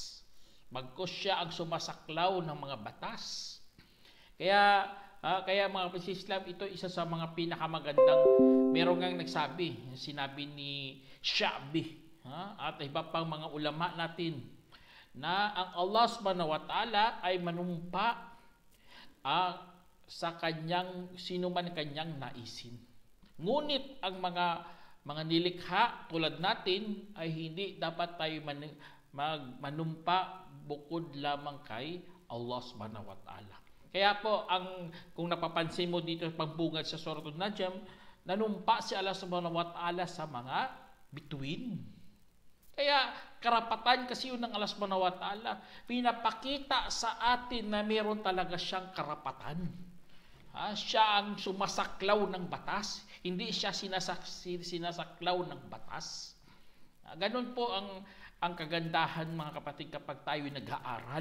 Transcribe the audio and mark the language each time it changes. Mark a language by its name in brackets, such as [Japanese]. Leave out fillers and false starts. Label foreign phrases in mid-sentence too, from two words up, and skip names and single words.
[Filipino] Bagkus siya ang sumasaklaw ng mga batas. Kaya mga kapatid sa Islam, ito isa sa mga pinakamagandang, meron ngang nagsabi, sinabi ni Sha'bi at iba pang mga ulama natin, na ang Allah [Arabic] سبحانه وتعالى [Filipino] ay manumpa sa kanyang sino man kanyang naisin. Ngunit ang mga nilikha tulad natin ay hindi dapat tayo manumpa bukod lamang kay Allah [Arabic] سبحانه وتعالى. [Filipino] Kaya po, kung napapansin mo dito pagbungad sa Surah An-Najm, nanumpa si Allah [Arabic] سبحانه وتعالى [Filipino] sa mga bituin. Kaya karapatan kasi yun ng Allah [Arabic] سبحانه وتعالى, [Filipino] pinapakita sa atin na meron talaga siyang karapatan. Siya ang sumasaklaw ng batas, hindi siya sinasaklaw ng batas. Ganun po ang kagandahan, mga kapatid, kapag tayo nag-aaral.